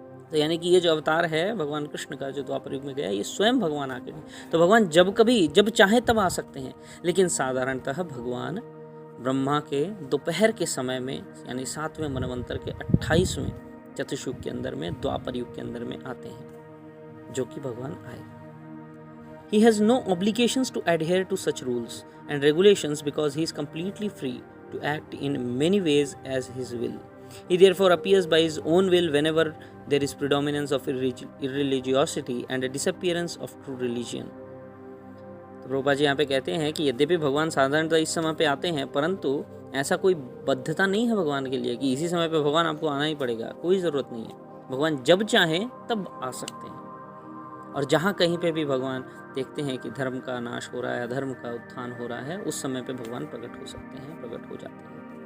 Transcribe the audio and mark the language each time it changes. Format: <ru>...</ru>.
<hi>तो यानी कि ये जो अवतार है भगवान कृष्ण का जो द्वापर युग में गया, ये स्वयं भगवान आके हैं। तो भगवान जब चाहे तब आ सकते हैं, लेकिन साधारणतः भगवान ब्रह्मा के दोपहर के समय में, यानी 7वें मनवंतर के 28वें चतुर्युग के अंदर में, द्वापर युग के अंदर में आते हैं, जो कि भगवान आए।</hi> <en>He has no obligations to adhere to such rules and regulations because he is completely free to act in many ways as his will. He therefore appears by his own will whenever there is predominance of irreligiosity and a disappearance of true religion.</en> <hi>तो प्रभुपाद जी यहाँ पे कहते हैं कि यद्यपि भगवान साधारणतः इस समय पे आते हैं, परंतु ऐसा कोई बद्धता नहीं है भगवान के लिए कि इसी समय पे भगवान आपको आना ही पड़ेगा। कोई ज़रूरत नहीं है। भगवान जब चाहें तब आ सकते हैं। और जहाँ कहीं पे भी भगवान देखते हैं कि धर्म का नाश हो रहा है, अधर्म का उत्थान हो रहा है, उस समय पे भगवान प्रकट हो सकते हैं, प्रकट हो जाते हैं।</hi>